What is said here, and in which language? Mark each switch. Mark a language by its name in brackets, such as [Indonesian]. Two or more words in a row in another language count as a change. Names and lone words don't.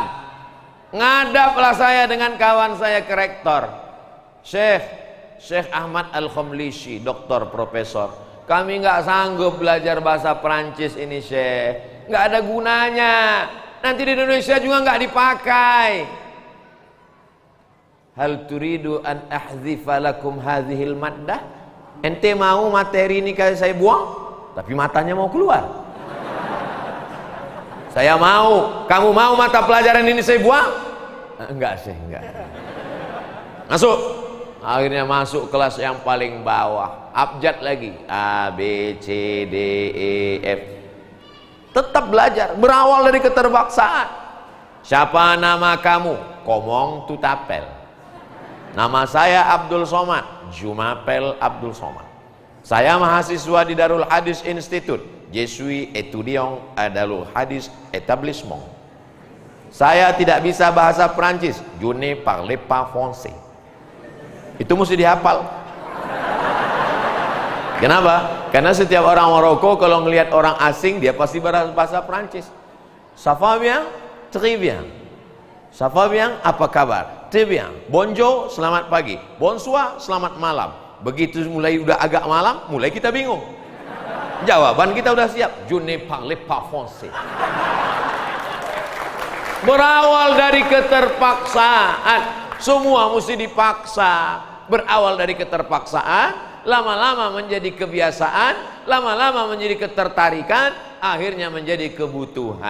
[Indonesian] Ngadaplah saya dengan kawan saya ke rektor, Syekh Ahmad Al-Khomlishi, doktor, profesor. Kami nggak sanggup belajar bahasa Perancis ini, Syekh. Nggak ada gunanya. Nanti di Indonesia juga nggak dipakai. [Arabic] هل تريد أن أحذف لكم هذه المادة? [Indonesian] Ente mau materi ini saya buang, tapi matanya mau keluar. Saya mau. Kamu mau mata pelajaran ini saya buang? Enggak sih, enggak. Masuk. Akhirnya masuk kelas yang paling bawah, abjad lagi, A, B, C, D, E, F. Tetap belajar, berawal dari keterpaksaan. Siapa nama kamu? [French] Komong Tutapel. [Indonesian] Nama saya Abdul Somad, Jumapel Abdul Somad. Saya mahasiswa di Darul Hadis Institute, [French] Je suis étudiant à Darul Hadis Établissement. [Indonesian] Saya tidak bisa bahasa Perancis, [French] je ne parle pas français. [Indonesian] Itu mesti dihafal. Kenapa? Karena setiap orang Maroko kalau ngelihat orang asing dia pasti bahasa Perancis. [French] Ça va bien? Très bien. Ça va bien? [Indonesian] Apa kabar? [French] Très bien. Bonjour, [Indonesian] selamat pagi. Bonsoir, selamat malam. Begitu mulai udah agak malam, mulai kita bingung. Jawaban kita udah siap. [French] Je ne parle pas français. [Indonesian] Berawal dari keterpaksaan. Semua mesti dipaksa. Berawal dari keterpaksaan, lama-lama menjadi kebiasaan, lama-lama menjadi ketertarikan, akhirnya menjadi kebutuhan.